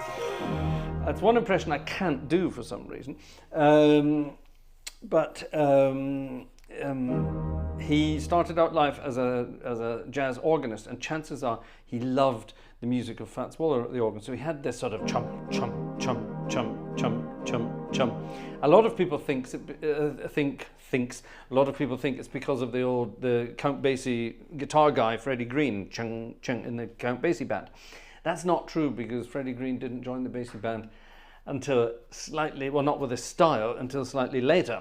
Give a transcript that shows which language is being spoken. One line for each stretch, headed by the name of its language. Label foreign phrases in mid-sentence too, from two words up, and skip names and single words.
English: That's one impression I can't do for some reason. He started out life as a jazz organist, and chances are he loved the music of Fats Waller at the organ. So he had this sort of chum, chum, chum, chum, chum, chum, chum. A lot of people think it's because of the Count Basie guitar guy, Freddie Green, chung, chung, in the Count Basie band. That's not true, because Freddie Green didn't join the Basie band until slightly, well, not with this style, until slightly later.